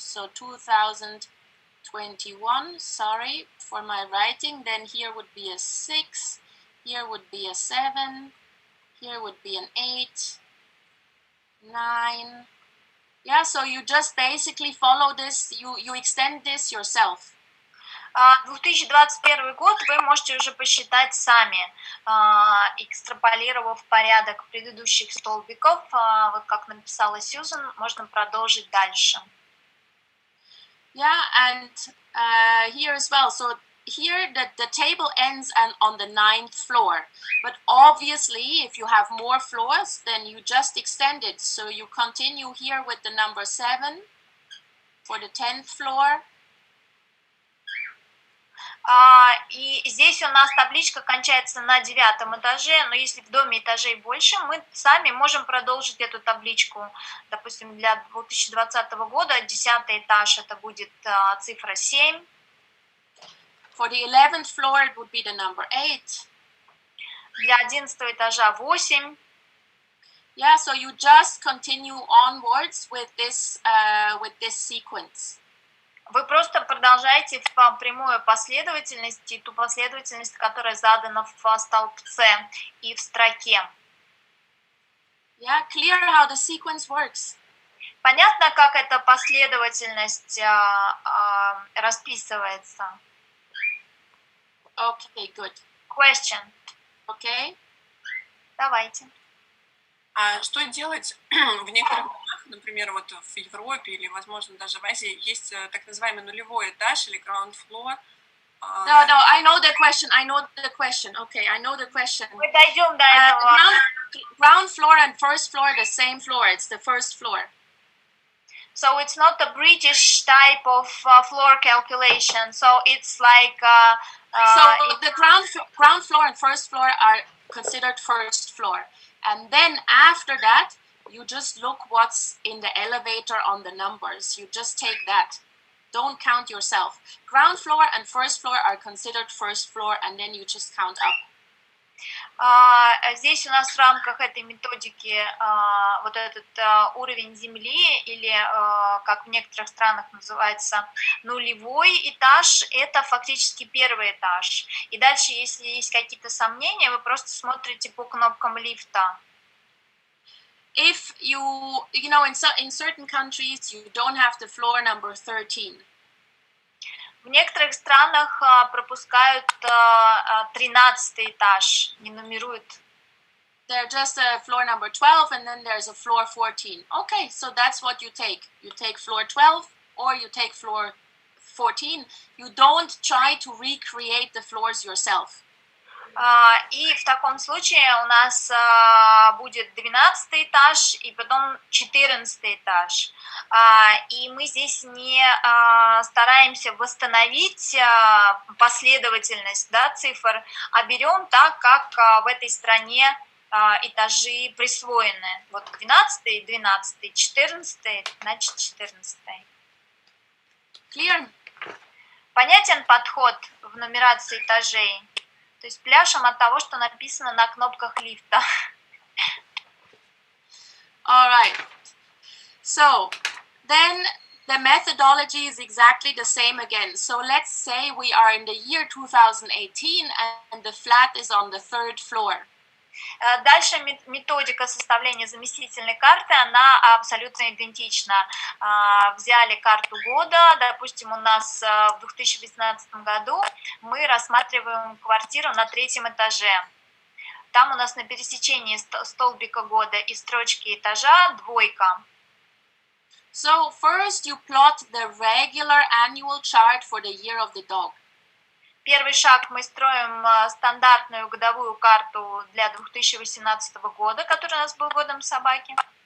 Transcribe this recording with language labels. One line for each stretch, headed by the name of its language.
English: So 2021, sorry for my writing, then here would be a 6, here would be a 7, here would be an 8, 9. Yeah, so you just basically follow this, you extend this yourself.
Russian: 2021 год вы можете уже посчитать сами, экстраполировав порядок предыдущих столбиков, вот как написала Сьюзан, можно продолжить дальше.
English: Yeah, and here as well. So here the table ends on the 9th floor, but obviously if you have more floors, then you just extend it. So you continue here with the number 7 for the 10th floor.
Russian: И здесь у нас табличка кончается на 9-м этаже, но если в доме этажей больше, мы сами можем продолжить эту табличку. Допустим, для 2020 года 10-й этаж это будет цифра 7.
English: For the 11th floor it would be the number 8.
Russian: Для 11-го этажа 8.
English: Yeah, so you just continue onwards with this sequence.
Russian: Вы просто продолжаете в прямой последовательности, ту последовательность, которая задана в столбце и в строке.
English: Yeah, clear how the sequence works.
Russian: Понятно, как эта последовательность расписывается?
English: Okay, good. Question. Okay.
Russian: Давайте. А что делать в некоторых домах, например, вот в Европе или, возможно, даже в Азии, есть так называемый нулевой этаж или ground floor?
English: No, I know the question. Okay, I know the question.
Russian: Мы дойдем до этого.
English: Ground floor and first floor, the same floor. It's the first floor. So it's not a British type of floor calculation. So it's like. The ground floor and first floor are considered first floor. And then after that, you just look what's in the elevator on the numbers. You just take that. Don't count yourself. Ground floor and first floor are considered first floor, and then you just count up.
Russian: Здесь у нас в рамках этой методики вот этот уровень земли, или как в некоторых странах называется нулевой этаж, это фактически первый этаж. И дальше, если есть какие-то сомнения, вы просто смотрите по кнопкам лифта.
English: If you know, in certain countries, you don't have the floor number 13.
Russian: В некоторых странах пропускают 13-й этаж, не нумеруют.
English: There's just a floor number 12 and then there's a floor 14. Okay, so that's what you take. You take floor 12 or you take floor 14. You don't try to recreate the floors yourself.
Russian: И в таком случае у нас будет 12-й этаж и потом 14-й этаж. И мы здесь не стараемся восстановить последовательность, да, цифр, а берем так, как в этой стране этажи присвоены. Вот 12-й, 12-й, 14-й, значит 14-й.
English: Clear?
Russian: Понятен подход в нумерации этажей? То есть пляшем от того, что написано на кнопках лифта.
English: All right. So then the methodology is exactly the same again. So let's say we are in the year 2018 and the flat is on the 3rd floor.
Russian: Дальше методика составления заместительной карты, она абсолютно идентична. Взяли карту года, допустим, у нас в 2018 году мы рассматриваем квартиру на 3-м этаже. Там у нас на пересечении столбика года и строчки этажа 2.
English: So first you plot the regular annual chart for the year of the dog.
Russian: Первый шаг, мы строим стандартную годовую карту для 2018 года, который у нас был годом собаки.